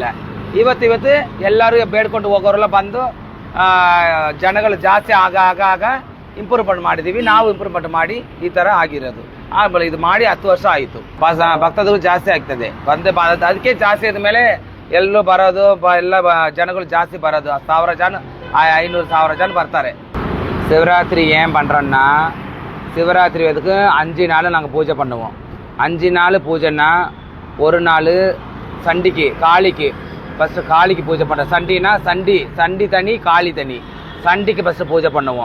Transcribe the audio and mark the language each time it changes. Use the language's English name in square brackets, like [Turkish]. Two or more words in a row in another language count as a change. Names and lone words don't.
[Kannada] ಇವತ್ತು ಎಲ್ಲರೂ ಬೇಡ್ಕೊಂಡು ಹೋಗೋರೆಲ್ಲ ಬಂದು ಜನಗಳು ಜಾಸ್ತಿ ಆಗ ಇಂಪ್ರೂವ್ಮೆಂಟ್ ಮಾಡಿದ್ದೀವಿ. ನಾವು ಇಂಪ್ರೂವ್ಮೆಂಟ್ ಮಾಡಿ ಈ ಥರ ಆಗಿರೋದು. ಆಮೇಲೆ ಇದು ಮಾಡಿ 10 ವರ್ಷ ಆಯಿತು. ಭಕ್ತರು ಜಾಸ್ತಿ ಆಗ್ತದೆ. ಅದಕ್ಕೆ ಜಾಸ್ತಿ ಆದಮೇಲೆ ಎಲ್ಲೂ ಬರೋದು ಎಲ್ಲ ಜನಗಳು ಜಾಸ್ತಿ ಬರೋದು. 1000 ಜನ 500,000 ஜன ಬರ್ತಾರೆ. [Tamil] சிவராத்திரி ஏன் பண்ணுறோன்னா, சிவராத்திரி அதுக்கு 5 நாள் நாங்கள் பூஜை பண்ணுவோம். 5 நாள் பூஜைன்னா, ஒரு நாள் சண்டிக்கு காளிக்கு ஃபஸ்ட்டு காளிக்கு பூஜை பண்ணுறோம். சண்டினா சண்டி தனி காளி தனி. சண்டிக்கு ஃபஸ்ட்டு பூஜை பண்ணுவோம்.